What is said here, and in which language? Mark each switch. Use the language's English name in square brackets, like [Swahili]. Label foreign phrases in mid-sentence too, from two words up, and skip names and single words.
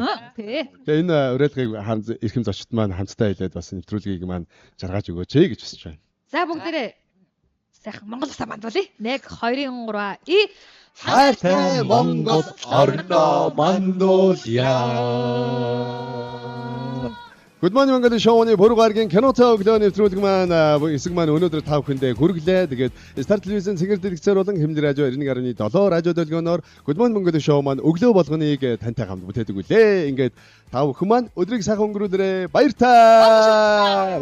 [Mongolian] Тий. Тэгээ энэ уриалгыг эрхэм зочид маань хамтдаа хэлээд бас нэвтрүүлгийг маань жаргаж өгөөч гэж хүсэж байна. За бүгдээрээ сайхан Монгол усаа мандуулъя. 1 2 3 и хайртай Монгол орноо мандуулъя. Good morning Mongolia шоуны бүр гаргийн кинотой өглөө нэвтрүүлэг маань хэсэг маань өнөөдөр та бүхэндээ хүргэлээ. Тэгээд Star телевизэн цэнгэр дэлгэцээр болон Хэмнэл радио 91.7 радио долгионоор Good morning Mongolia шоу маань өглөө болгоныг тантай хамт бүтээдэг үлээ. Ингээд та бүхэн маань өдрийг сайхан өнгөрүүлээрэй. Баяр таа.